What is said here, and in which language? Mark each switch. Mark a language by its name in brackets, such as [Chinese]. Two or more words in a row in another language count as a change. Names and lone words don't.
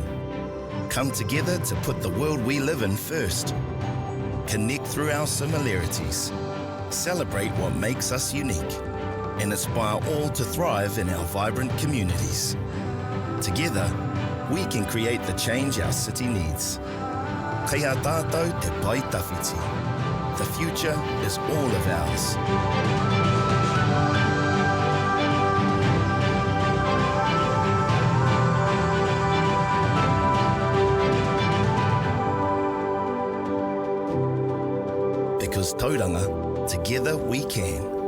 [English] Come together to put the world we live in first. Connect through our similarities. Celebrate what makes us unique. And inspire all to thrive in our vibrant communities. Together, we can create the change our city needs. [Māori] Kei a tātou te pai tawhiti. [English] The future is all of ours. Because Tauranga, together we can.